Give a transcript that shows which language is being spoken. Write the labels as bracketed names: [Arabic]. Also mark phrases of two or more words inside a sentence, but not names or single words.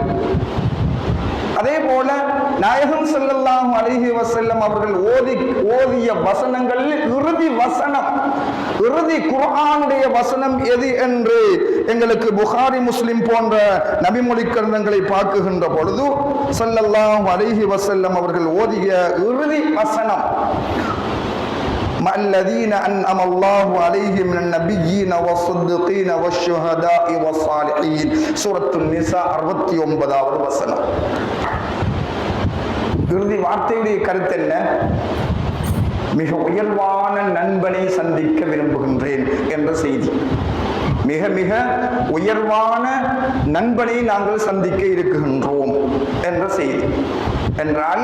[Tamil] அதே போல நாயகம் [Arabic] صلى الله عليه وسلم [Tamil] அவர்கள் ஓதிய வசனங்களில் இறுதி வசனம், இறுதி குர்ஆனுடைய வசனம் எது என்று எங்களுக்கு புகாரி முஸ்லிம் போன்ற நபிமொழி கிரந்தங்களை பார்க்குகின்ற பொழுது [Arabic] صلى الله عليه وسلم [Tamil] அவர்கள் ஓதிய இறுதி வசனம் [Arabic] الذين أنعم الله عليهم من النبيين والصديقين والشهداء والصالحين سورة النساء [Tamil] 69வது வசனம். இறுதி வார்த்தையுடைய கருத்து என்ன? மிக உயர்வான நண்பனை சந்திக்க விரும்புகின்றேன் என்ற செய்தி. மிக மிக உயர்வான நண்பனை நாங்கள் சந்திக்க இருக்கின்றோம் என்ற செய்தி.